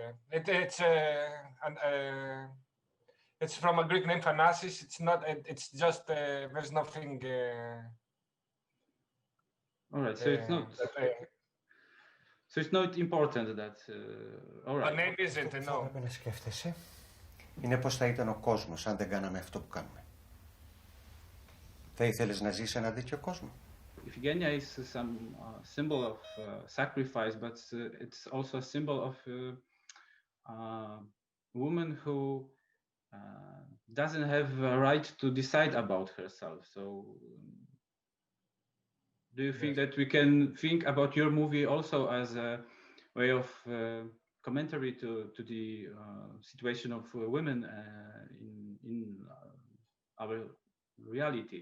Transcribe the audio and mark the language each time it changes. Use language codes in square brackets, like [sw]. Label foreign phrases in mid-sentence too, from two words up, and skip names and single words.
[en] It's from a Greek name, Thanasis. It's not. It's just. There's nothing. All right. So it's not. So it's not important that. All right. The name isn't. [el] Αυτό που έπρεπε να σκέφτεσαι είναι πώς θα ήταν ο κόσμος αν δεν κάναμε αυτό που κάνουμε. Θα ήθελες να ζεις σε ένα τέτοιο κόσμο? [en] Iphigenia is some symbol of sacrifice, but it's also a symbol of a woman who doesn't have a right to decide about herself. So do you think that we can think about your movie also as a way of commentary to the situation of women in our reality?